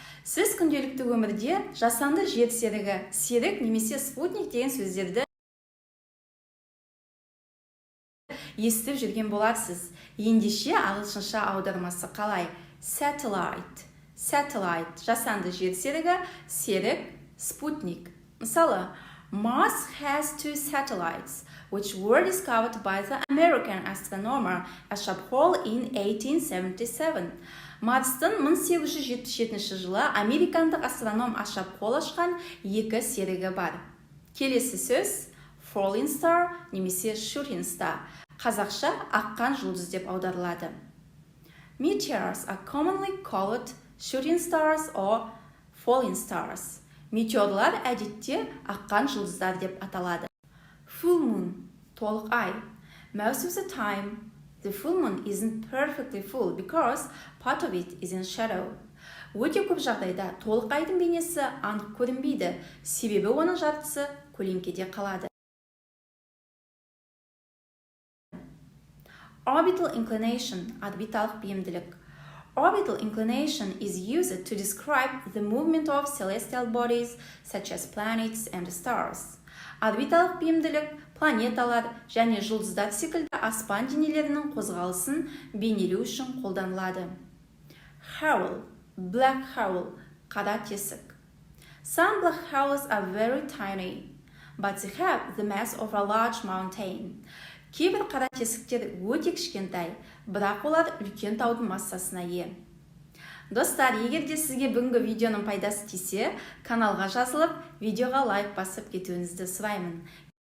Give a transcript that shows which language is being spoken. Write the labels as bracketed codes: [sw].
[kk] Сіз күнделікті өмірде жасанды жер серігі, серік немесе спутник деген сөздерді естіп жүрген боларсыз. Ендеше ағылшынша аудармасы қалай? Satellite, жасанды жер серігі, серік, спутник. Мысалы, [en] Mars has two satellites, which were discovered by the American astronomer Ashab Hall in 1877. [kk] Марстың 1877 жылы американдық астроном Ашап Холл ашқан екі серігі бар. Келесі сөз falling star немесе shooting star. Қазақша аққан жұлдыз деп аударылады. [en] Meteors are commonly called shooting stars or falling stars. [kk] Метеорлар әдетте аққан жұлдыздар деп аталады. [en] Full moon, [kk] толық ай. [en] Most of the time, the full moon isn't perfectly full because part of it is in shadow. [kk] Өте көп жағдайда толық айдың бейнесі анық көрінбейді, себебі оның жартысы көлеңкеде қалады. [en] Orbital inclination, [kk] орбиталық бейімділік. [en] Orbital inclination is used to describe the movement of celestial bodies such as planets and stars. [kk] Орбиталық бейімділік планеталар және жұлдыздар секілді аспан денелерінің қозғалысын бейнелеу үшін қолданылады. [en] Howl, black howl, [kk] қара тесік. [en] Some black holes are very tiny, but they have the mass of a large mountain. [kk] Кейбір қара тесіктер өте кішкентай, бірақ олар үлкен таудың массасына ие. Достар, егер де сізге бүгінгі видеоның пайдасы тисе, каналға жазылып, видеоға лайк басып кетуіңізді сұраймын.